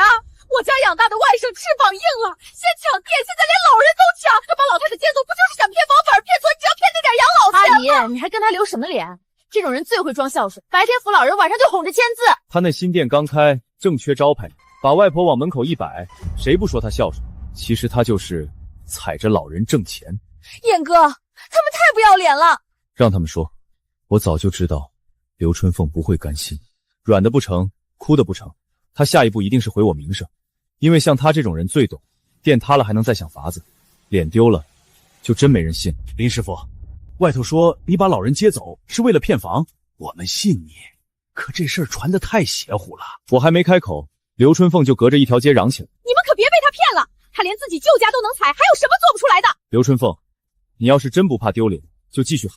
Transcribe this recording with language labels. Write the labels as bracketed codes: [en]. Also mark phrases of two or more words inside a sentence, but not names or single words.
[zh] 我家養大的外甥翅膀硬了，先搶店，現在連老人都搶，他把老太太接走，不就是想骗房本、騙存折、騙那點養老錢嗎？阿姨，你還跟他留什麼臉？這種人最會裝孝順，白天扶老人，晚上就哄着簽字。他那新店剛開，正缺招牌，把外婆往門口一擺，誰不說他孝順？其實他就是踩着老人挣錢。燕哥，他們太不要臉了！讓他們說，我早就知道刘春鳳不会甘心，軟的不成，哭的不成，他下一步一定是毀我名聲。因为像他這種人最懂，店塌了還能再想法子，臉丟了就真沒人信。林師傅，外頭說你把老人接走是為了騙房，我們信你，可這事兒傳得太邪乎了。我還沒開口，劉春鳳就隔着一條街嚷起來： 你們可別被他騙了，他連自己舅家都能踩，還有什麼做不出來的？劉春鳳，你要是真不怕丟臉，就繼續喊。